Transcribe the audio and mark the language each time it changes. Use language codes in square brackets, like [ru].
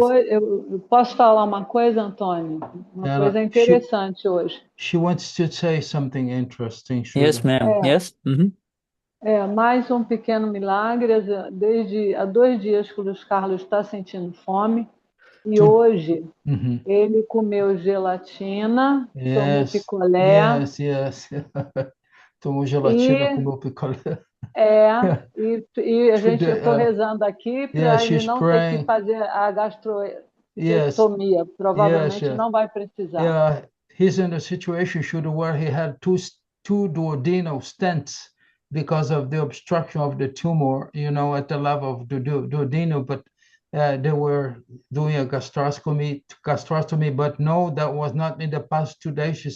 [pt] Eu posso falar uma coisa, Antônio? Uma coisa interessante hoje. [en] She wants to say something interesting. Yes, ma'am. Yes. [pt] Mais um pequeno milagre. Há 2 dias que o Luiz Carlos está sentindo fome. E hoje ele comeu gelatina, tomou picolé. [en] Yes. [pt] Tomou gelatina, comeu picolé. E a gente, eu estou rezando aqui para ele não ter que fazer a gastrotomia. Provavelmente não vai precisar. [en] Yeah, he's in a situation where he had two duodenal stents because of the obstruction of the tumor, at the level of the duodenal, but they were doing a gastroscopy, but no, that was not in the past 2 days.